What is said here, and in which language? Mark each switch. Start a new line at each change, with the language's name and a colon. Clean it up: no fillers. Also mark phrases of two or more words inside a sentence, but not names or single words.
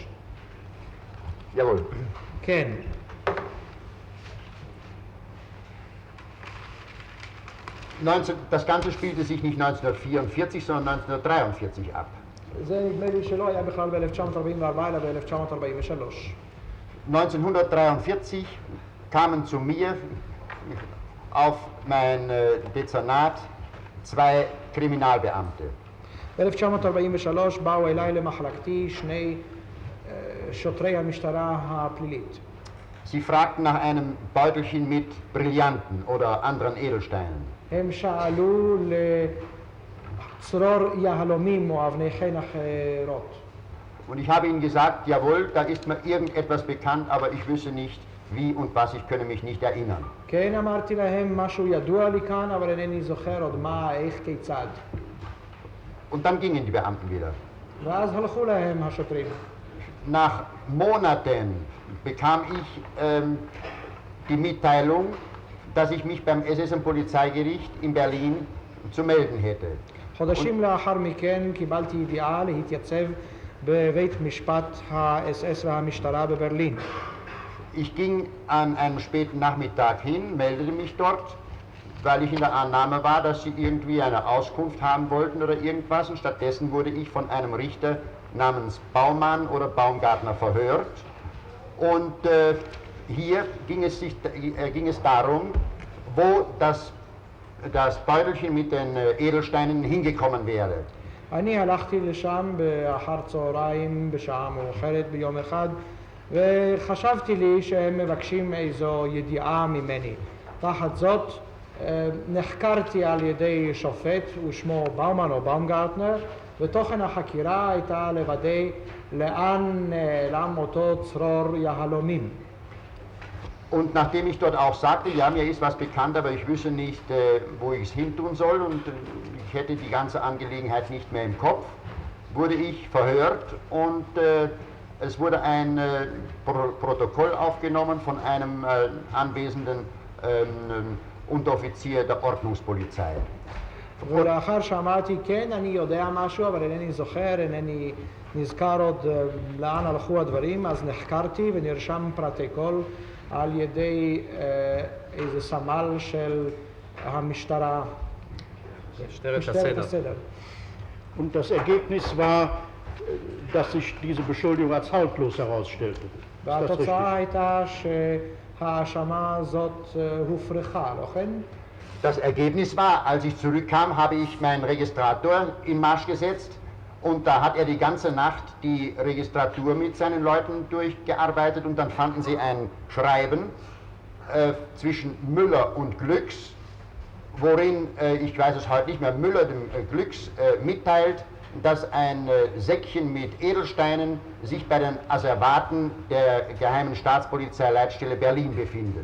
German: Jawohl.
Hebrew: כן.
German: Das Ganze spielte sich nicht 1944, sondern 1943 ab.
Hebrew: זה נדמה לי שלא היה בכלל ב-1944 אלא ב-1943.
German: 1943 kamen zu mir auf mein Dezernat zwei Kriminalbeamte.
Hebrew: ב-1943 באו אליי למחלקתי שני שוטרי המשטרה הפלילית.
German: Sie fragten nach einem Beutelchen mit Brillanten oder anderen Edelsteinen.
Hebrew: הם שאלו לצרור יהלומים או אבני חן אחרות.
German: Und ich habe ihnen gesagt, jawohl, da ist mir irgendetwas bekannt, aber ich wüsste nicht, wie und was, ich könne mich nicht erinnern.
Hebrew: כן, אמרתי להם, משהו ידוע לי כאן, אבל אינני זוכר עוד מה, איך, כיצד.
German: Und dann gingen die Beamten wieder.
Hebrew: ואז הלכו להם השוטרים.
German: Nach Monaten bekam ich die Mitteilung, dass ich mich beim SS-Polizeigericht in Berlin zu melden hätte.
Hebrew: חודשים לאחר מכן קיבלתי ידיעה להתייצב בבית משפט ה-SS והמשטרה בברלין.
German: Ich ging an einem späten Nachmittag hin, meldete mich dort, weil ich in der Annahme war, dass sie irgendwie eine Auskunft haben wollten oder irgendwas. Und stattdessen wurde ich von einem Richter namens Baumann oder Baumgartner verhört. Und hier ging es darum, wo das Beutelchen mit den Edelsteinen hingekommen wäre.
Hebrew: אני הלכתי לשם באחר צהריים בשעה מאוחרת ביום אחד וחשבתי לי שהם מבקשים איזו ידיעה ממני. תחת זאת נחקרתי על ידי שופט ושמו באומן או באומגרטנר ותוכן החקירה הייתה לוודא לאן נעלם אותו צרור יהלומים.
German: Und nachdem ich dort auch sagte, ja, mir ist was bekannt, aber ich wüsste nicht, wo ich es hin tun soll und ich hätte die ganze Angelegenheit nicht mehr im Kopf, wurde ich verhört und es wurde ein Protokoll aufgenommen von einem anwesenden Unteroffizier der Ordnungspolizei.
Hebrew: ולאחר שאמרתי כן, אני יודע משהו, אבל אינני זוכר, אינני נזכר עוד לאן הלכו הדברים, אז נחקרתי ונרשם פרוטוקול על ידי איזה סמל של המשטרה, משטרת הסדר.
German: Und das Ergebnis war, dass sich diese Beschuldigung als haltlos herausstellte.
Hebrew: והתוצאה הייתה שההאשמה הזאת הופרכה, לא כן?
German: Das Ergebnis war, als ich zurückkam, habe ich meinen Registrator in Marsch gesetzt und da hat er die ganze Nacht die Registratur mit seinen Leuten durchgearbeitet und dann fanden sie ein Schreiben zwischen Müller und Glücks, worin, ich weiß es heute nicht mehr, Müller dem Glücks mitteilt, dass ein Säckchen mit Edelsteinen sich bei den Asservaten der Geheimen Staatspolizeileitstelle Berlin befindet.